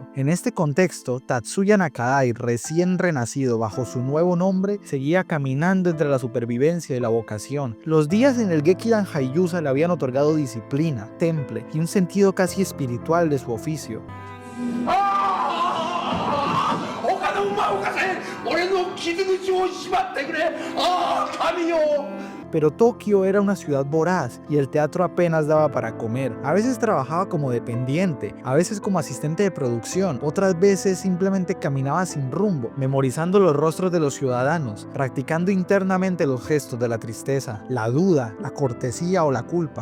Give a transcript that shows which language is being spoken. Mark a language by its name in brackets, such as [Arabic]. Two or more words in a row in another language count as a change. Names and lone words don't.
[Spanish] En este contexto, Tatsuya Nakadai, recién renacido bajo su nuevo nombre, seguía caminando entre la supervivencia y la vocación. Los días en el Gekidan Haiyusa le habían otorgado disciplina, temple y un sentido casi espiritual de su oficio. [Japanese] おかせ俺の傷口をしまってくれああ神よ [Spanish] Pero Tokio era una ciudad voraz y el teatro apenas daba para comer. A veces trabajaba como dependiente, a veces como asistente de producción, otras veces simplemente caminaba sin rumbo, memorizando los rostros de los ciudadanos, practicando internamente los gestos de la tristeza, la duda, la cortesía o la culpa.